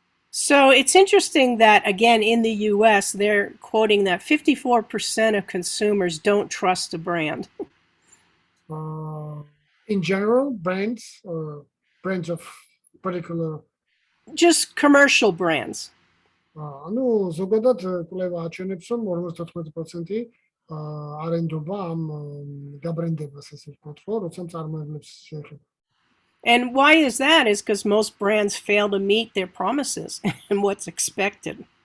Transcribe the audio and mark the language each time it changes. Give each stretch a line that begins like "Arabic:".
English: So it's interesting that, again, in the US, they're quoting that 54% of consumers don't trust a brand. In general, brands or brands of particular. Just commercial brands.
Georgian: ანუ ზოგადად კვლევა აჩვენებს, რომ 54% არ ენდობა ამ გაბრენდებას, ესე ვთქვათ, ხო, როცა მწარმოებლებს შეეხება.
English: And why is that? Is because most brands fail to meet their promises and what's expected.